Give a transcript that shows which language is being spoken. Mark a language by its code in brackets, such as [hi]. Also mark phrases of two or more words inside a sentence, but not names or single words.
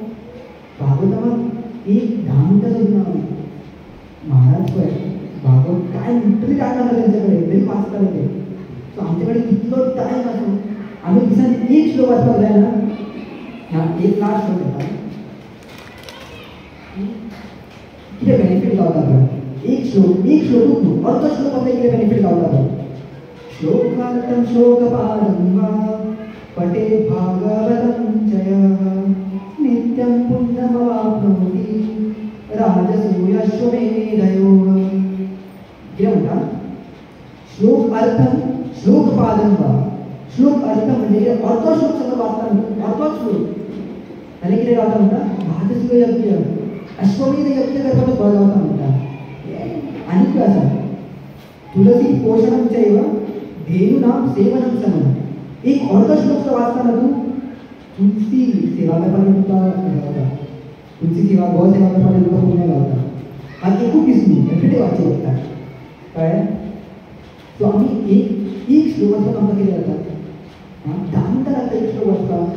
[kok] भागवतमाक एक 10 मिनटां सुद्दां महाराज पळय भागवत कांय लिटरली टायम आसा तेंचे कडेन तरी वाचताले ते सो आमचे कडेन कितलो टायम आसा आमी दिसान एक श्लोक वाचपाक जायना एक लास्ट श्लोक घेता कितें बेनिफीट गावता पळय, एक श्लोक अर्ध श्लोक आपल्याक कितें बेनिफीट गावता पळय. [sa] श्लोकार्थं श्लोकपादं वा पठे भागवतं जयः नित्यं पुण्यमवाप्नोति राजसूयश्वमेधयोः. [kok] कितें म्हणटा, [sa] श्लोक अर्थं श्लोकपादं वा. [kok] श्लोक अर्थ म्हणजे अर्ध श्लोक सगळं वाचता न्हू, अर्धोच श्लोक आनी कितें गावता म्हणटा, राजसूय यज्ञ अश्वमेध यज्ञ करपाचो फळ गावता म्हणटा. आनी कितें आसा, [sa] तुलसी पोषणं चैव धेनूनां सेवनं समं. [kok] एक अर्ध श्लोक तो वाचता ना तू, तुलसी सेवा करपाक तुका गावता, तुलसी सेवा गो सेवा करपाक तुका पुण्य गावता. आनी एकूच दीस न्हू, एवरीडे वाचचें पडटा कळ्ळें. सो आमी एक श्लोक वाचपाक आमकां कितें जाता, 10 मिनटां लागता एक श्लोक वाचपाक.